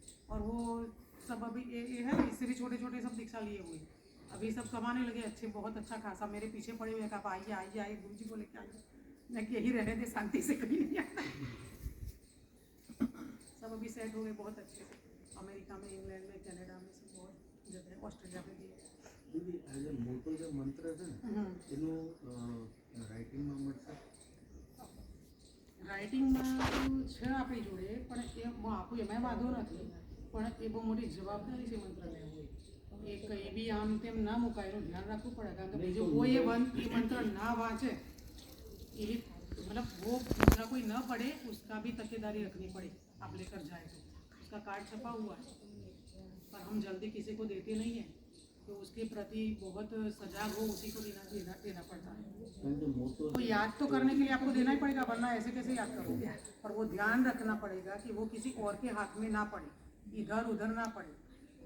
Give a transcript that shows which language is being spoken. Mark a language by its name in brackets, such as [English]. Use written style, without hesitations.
[Hindi] और वो सब अभी ये है, इससे भी छोटे छोटे सब दीक्षा लिए हुए हैं। अभी सब कमाने लगे अच्छे, बहुत अच्छा खासा। मेरे पीछे पड़े हुए हैं, आप आइए आइए आइए, गुरु जी को लेके आइए। मैं यही रहने दे, शांति से कहीं नहीं आना। सब अभी सेट हो गए बहुत अच्छे से, अमेरिका में, इंग्लैंड में, कनाडा में, सब बहुत जगह, ऑस्ट्रेलिया में भी। [Gujarati] દીદી આજે મોટો જે મંત્ર છે ને એનું રાઇટિંગમાં મળશે? રાઇટિંગમાં તો છે આપણી જોડે, પણ એ હું આપું એમાં વાંધો નથી, પણ એ બહુ મોટી જવાબદારી છે મંત્ર લેવું। એ કંઈ બી આમ તેમ ના મુકાય, એનું ધ્યાન રાખવું પડે, કારણ કે બીજો કોઈ એ મંત્ર ના વાંચે, એવી [Hindi] मतलब वो दूसरा कोई न पढ़े, उसका भी तकेदारी रखनी पड़े। आप लेकर जाए तो उसका कार्ड छपा हुआ है, पर हम जल्दी किसी को देते नहीं हैं, तो उसके प्रति बहुत सजाग हो, उसी को देना पड़ता है। तो याद तो करने के लिए आपको देना ही पड़ेगा, वरना ऐसे कैसे याद करोगे। पर वो ध्यान रखना पड़ेगा कि वो किसी और के हाथ में ना पड़े, इधर उधर ना पड़े।